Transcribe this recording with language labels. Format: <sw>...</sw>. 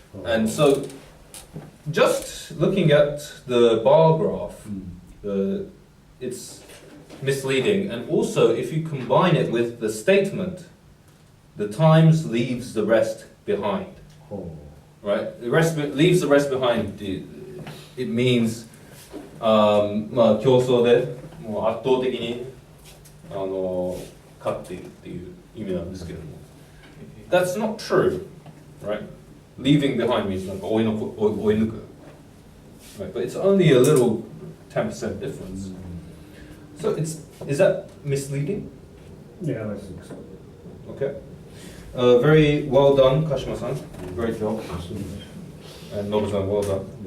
<en>And so, just looking at the bar graph, it's misleading. And also, if you combine it with the statement, the Times leaves the rest behind. Right? The rest leaves the rest behind. It means,</en> <ja>競争でもう圧倒的に勝っているっていう意味なんですけれども。</ja> <en>That's not true, right? Leaving behind means</en> <ja>なんか追い抜く。</ja> <en>Right? But it's only a little 10% difference. So is that misleading? Yeah, I think so. Okay. Very well done, Kashima-san. Great job. And Nobu-san, well done.</en>